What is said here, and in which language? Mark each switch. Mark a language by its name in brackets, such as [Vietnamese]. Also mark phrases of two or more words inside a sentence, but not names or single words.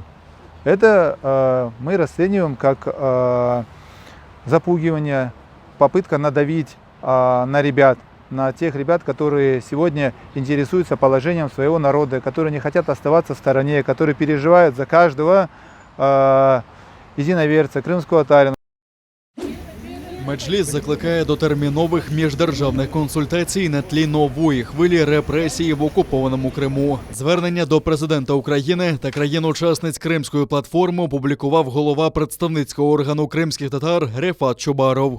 [Russian] Это мы расцениваем как запугивание, попытка надавить на ребят, на тех ребят, которые сегодня интересуются положением своего народа, которые не хотят оставаться в стороне, которые переживают за каждого единоверца, крымского татарина. [Ukrainian] Меджліс закликає до термінових міждержавних консультацій на тлі нової хвилі репресій в окупованому Криму. Звернення до президента України та країн-учасниць Кримської платформи опублікував голова представницького органу кримських татар Рефат Чубаров.